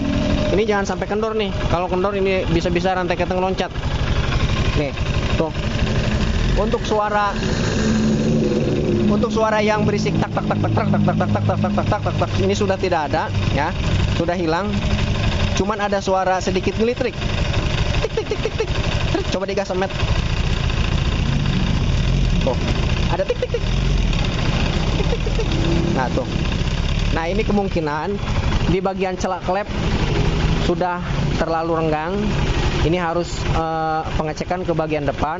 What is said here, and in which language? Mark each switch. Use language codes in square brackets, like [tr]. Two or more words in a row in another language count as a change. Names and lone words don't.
[id] Ini jangan sampai kendor nih. Kalau kendor ini bisa-bisa rantai keteng loncat. Nih, tuh. Untuk suara yang berisik tak tak tak tak tak tak tak tak tak tak tak tak tak ini sudah tidak ada ya. Sudah hilang. Cuman ada suara sedikit ngelitrik. Tik tik tik tik tik. Coba digas Met. Tuh, ada tik tik tik. Tik tik tik tik. Nah, tuh. Nah, ini kemungkinan di bagian celak klep sudah terlalu renggang. Ini harus pengecekan ke bagian depan.